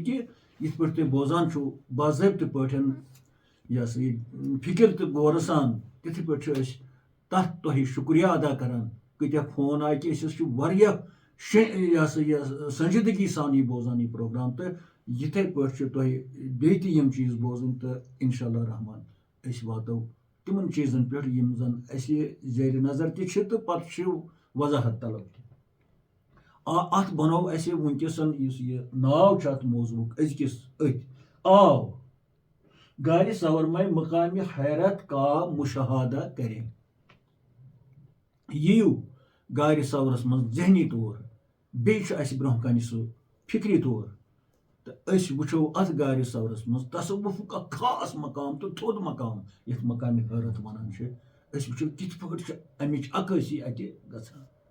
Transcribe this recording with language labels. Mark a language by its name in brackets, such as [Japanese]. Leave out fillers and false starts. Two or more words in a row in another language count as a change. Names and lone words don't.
[Kashmiri] کہِ یِتھ پٲٹھۍ تُہۍ بوزان چھُو باضٲبطہٕ پٲٹھۍ یہِ ہسا یہِ فِکر تہٕ غورٕ سان تِتھٕے پٲٹھۍ چھِ أسۍ تتھ تۄہہِ شُکریہ ادا کران کۭتیاہ فون آیہِ کہِ أسۍ حظ چھِ واریاہ یہِ ہسا یہِ سنجیدگی سان یہِ بوزان یہِ پروگرام تہٕ یِتھے پٲٹھۍ چھِ تۄہہِ بیٚیہِ تہِ یِم چیٖز بوزٕنۍ تہٕ [Arabic] انشاء اللہ رحمان [Kashmiri] أسۍ واتو تِمن چیٖزن پٮ۪ٹھ یِم زن اَسہِ زیرِ نظر تہِ چھِ تہٕ پتہٕ چھِ وضاحت طلب تہِ. اتھ بنوو اَسہِ وٕنکیٚسن یُس یہِ ناو چھُ اتھ موضوٗعُک أزکِس أتھۍ آو گارِ سورمے [Urdu] مقامِ حیرت کا مشاہدہ کرے. [Kashmiri] یِیِو گارِ سورس منٛز ذہنی طور بیٚیہِ چھُ اَسہِ برونٛہہ کنہِ سُہ فِکری طور تہٕ أسۍ وٕچھو اتھ گارِ سورس منٛز تصوُفُک اکھ خاص مقام تہٕ تھوٚد مقام یتھ مقامِ حیرت ونان چھِ. أسۍ وٕچھو کِتھ پٲٹھۍ چھِ امِچ عکٲسی اتہِ گژھان.